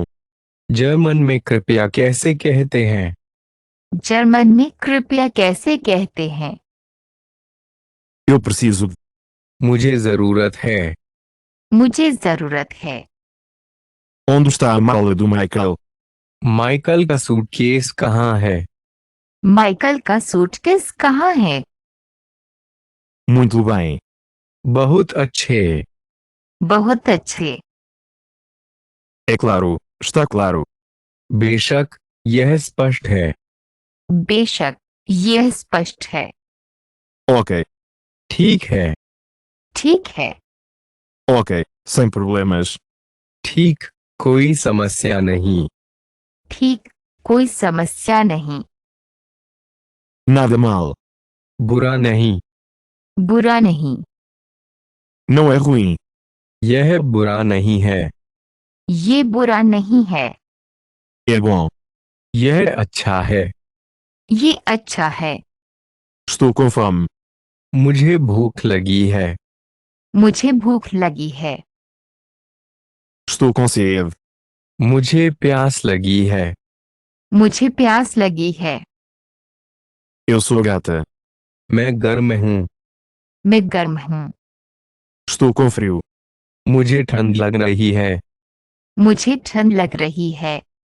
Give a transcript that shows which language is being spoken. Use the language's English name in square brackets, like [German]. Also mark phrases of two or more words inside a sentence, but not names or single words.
[Hindi] जर्मन में कृपया कैसे कहते हैं? जर्मन में कृपया कैसे कहते हैं? [Portuguese] Eu preciso. [Hindi] मुझे जरूरत है। मुझे जरूरत है। [Portuguese] Onde está a mala do Michael? [Hindi] माइकल का सूटकेस कहाँ है? माइकल का सूटकेस कहाँ है? [Portuguese] Muito bem. [Hindi] बहुत अच्छे। बहुत अच्छे। [Portuguese] É claro, está claro. [Hindi] बेशक, यह स्पष्ट है। बेशक, यह स्पष्ट है। [Portuguese] Ok, [Hindi] ठीक है। ठीक है। [Portuguese] ok, sem problemas. [Hindi] ठीक, कोई समस्या नहीं। ठीक, कोई समस्या नहीं। [Portuguese] Nada mal. [Hindi] बुरा नहीं। बुरा नहीं। [Portuguese] Não é ruim. [Hindi] यह बुरा नहीं है। ये बुरा नहीं है। [Portuguese] É bom. [Hindi] यह अच्छा है। ये अच्छा है। [Portuguese] Estou com fome. [Hindi] मुझे भूख लगी है। मुझे भूख लगी है। [Portuguese] Estou com sede. [Hindi] मुझे प्यास लगी है। मुझे प्यास लगी है। [Portuguese] Eu sou gata. [Hindi] मैं गर्म हूँ। मैं गर्म हूँ। [Portuguese] Estou com frio. [Hindi] मुझे ठंड लग रही है। मुझे ठंड लग रही है।